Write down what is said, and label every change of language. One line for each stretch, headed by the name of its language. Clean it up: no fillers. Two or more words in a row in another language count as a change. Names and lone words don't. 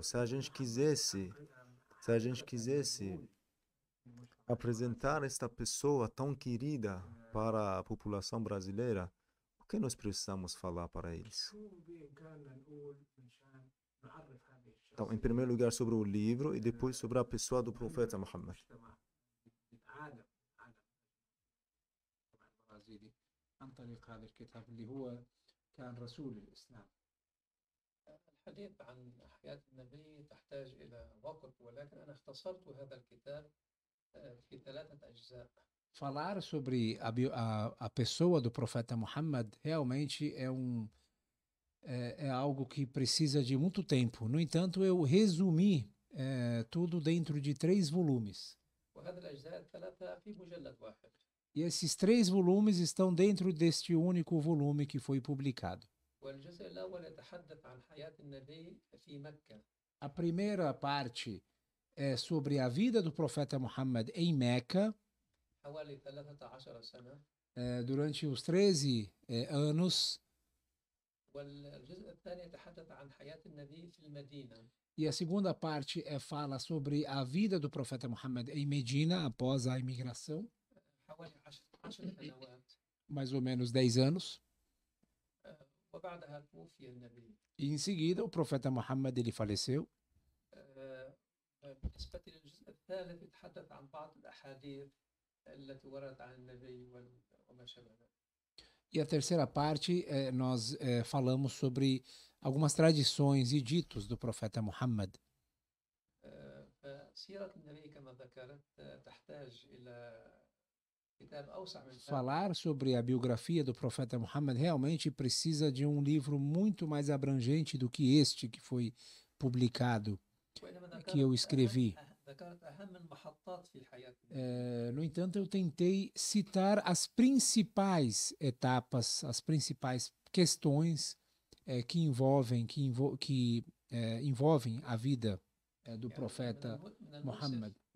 Portuguese: Se a gente quisesse apresentar esta pessoa tão querida para a população brasileira, o que nós precisamos falar para eles? Então, em primeiro lugar, sobre o livro e depois sobre a pessoa do profeta Muhammad.
Arabic: الحديث عن حياة النبي تحتاج إلى وقت ولكن أنا اختصرت هذا الكتاب في 3 أجزاء.
Portuguese: Falar sobre a pessoa do profeta Muhammad realmente é algo que precisa de muito tempo. No entanto, eu resumi tudo dentro de 3 volumes.
Arabic: وهذه الأجزاء ال3 في مجلد واحد.
Portuguese: E esses 3 volumes estão dentro deste único volume que foi publicado.
Arabic: والجزء الأول يتحدث عن حياة النبي في مكة.
Portuguese: A primeira parte é sobre a vida do profeta Muhammad em Meca,
Arabic: حوالي 13 سنة.
Portuguese: durante os 13 anos.
Arabic: والجزء الثاني يتحدث عن حياة النبي في المدينة.
Portuguese: E a segunda parte fala sobre a vida do profeta Muhammad em Medina após a imigração,
Arabic: حوالي 10 سنوات.
Portuguese: mais ou menos 10 anos.
Arabic: وبعدها توفي النبي.
Portuguese: E em seguida o profeta Muhammad ele faleceu.
Arabic: بالنسبة للجزء الثالث يتحدث عن بعض الأحاديث التي وردت عن النبي وما شابه ذلك.
Portuguese: E a terceira parte nós falamos sobre algumas tradições e ditos do profeta Muhammad.
Arabic: فسيرة النبي كما ذكرت تحتاج إلى كتاب أوسع من ذلك.
Portuguese: Falar sobre a biografia do profeta Muhammad realmente precisa de um livro muito mais abrangente do que este que foi publicado, que eu escrevi. No entanto, eu tentei citar as principais etapas, as principais questões que envolvem a vida do profeta Muhammad.